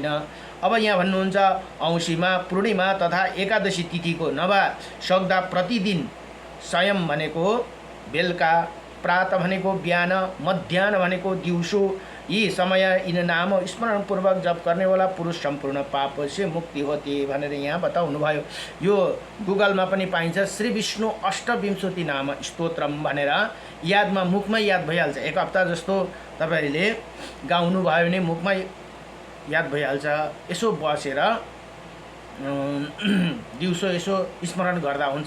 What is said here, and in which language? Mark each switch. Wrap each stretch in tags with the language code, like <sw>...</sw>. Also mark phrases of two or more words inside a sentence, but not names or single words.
<ne>अब यहाँ भन्नुहुन्छ औँसीमा पूर्णिमा तथा एकादशी तिथिको नभा सक्दा प्रतिदिन स्वयं भनेको बेलुका प्रात भनेको बिहान, मध्याह्न भनेको दिउँसो, यी समय यिन नाम स्मरणपूर्वक जप गर्नेवाला पुरुष सम्पूर्ण पाप</ne> <hi>से मुक्ति होती</hi> <ne>भनेर यहाँ बताउनुभयो। यो गुगलमा पनि पाइन्छ, श्री विष्णु अष्टविंशति नाम स्तोत्रम भनेर यादमा मुखमै याद भइहाल्छ। एक हप्ता जस्तो तपाईँहरूले गाउनु भयो भने मुखमै याद भइहाल्छ। यसो बसेर दिउँसो यसो स्मरण गर्दा हुन्छ।</ne>